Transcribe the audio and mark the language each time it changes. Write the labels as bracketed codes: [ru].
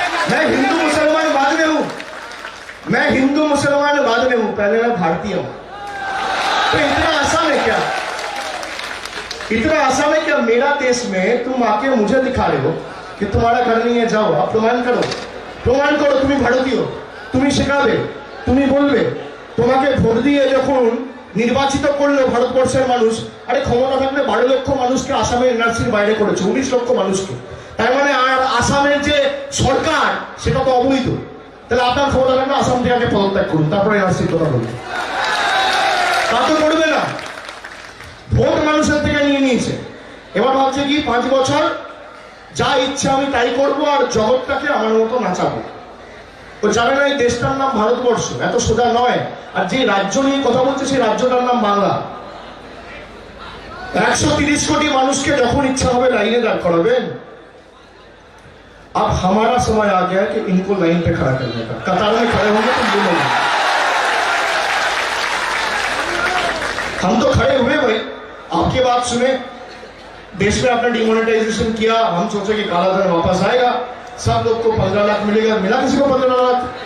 [hi] मैं हिंदू मुसलमान बाद में हूं, मैं हिंदू मुसलमान बाद में हूं, पहले मैं भारतीय हूं। तो इतना आसान है क्या? इतना आसान है क्या? मेरा देश में तुम आके मुझे दिखा रहे हो कि तुम्हारा घर नहीं है, जाओ आप प्रमाण करो, प्रमाण करो [bn] তুমি ভারতীয়, তুমি শেখাবে, তুমি বলবে। তোমাকে ভোট দিয়ে যখন নির্বাচিত করলো ভারতবর্ষের মানুষ, আরে ক্ষমতা থাকলে 12 লক্ষ মানুষকে আসামের এনআরসির বাইরে করেছে, 19 লক্ষ মানুষকে। তার মানে আর আসামের যে সরকার সেটা তো অবৈধ। তাহলে আপনার ক্ষমতা থাকলে আসাম থেকে আগে পদত্যাগ করুন, তারপরে এনআরসির কথা বলুন। তা তো করবে না। ভোট মানুষের থেকে নিয়ে নিয়েছে, এবার ভাবছে কি 5 বছর যা ইচ্ছা আমি তাই করবো আর জগৎটাকে আমার মতো নাচাবো। ও জানে না এই দেশটার নাম ভারতবর্ষ, এত সোজা নয়। আর যে রাজ্য নিয়ে কথা বলছে সেই রাজ্যটার নাম বাংলা। 130 কোটি মানুষকে যখন ইচ্ছা হবে লাইনে দাঁড় করাবেন। [hi] अब हमारा समय आ गया कि इनको लाइन पे खड़ा करने का। कतार में खड़े होंगे तो बोलेंगे, हम तो खड़े हुए भाई, आपकी बात सुने। देश में आपने डिमोनेटाइजेशन किया, हम सोचे कि काला धन वापस आएगा, सब लोग को 15 लाख मिलेगा। मिला किसी को 15 लाख?